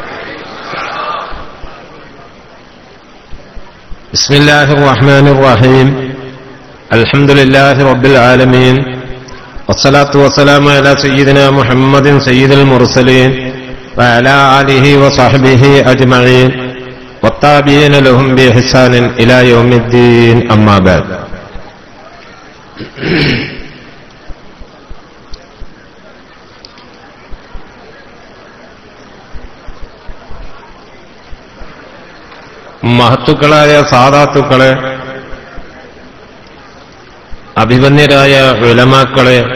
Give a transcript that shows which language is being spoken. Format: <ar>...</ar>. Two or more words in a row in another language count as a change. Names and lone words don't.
<ar>بسم الله الرحمن الرحيم. الحمد لله رب العالمين والصلاة والسلام على سيدنا محمد سيد المرسلين وعلى آله وصحبه أجمعين والتابعين لهم بإحسان إلى يوم الدين أما بعد.</ar> <ml>മഹത്തുക്കളായ സാദാത്തുക്കളെ, അഭിമന്യരായ ഉലമാക്കളെ,</ml>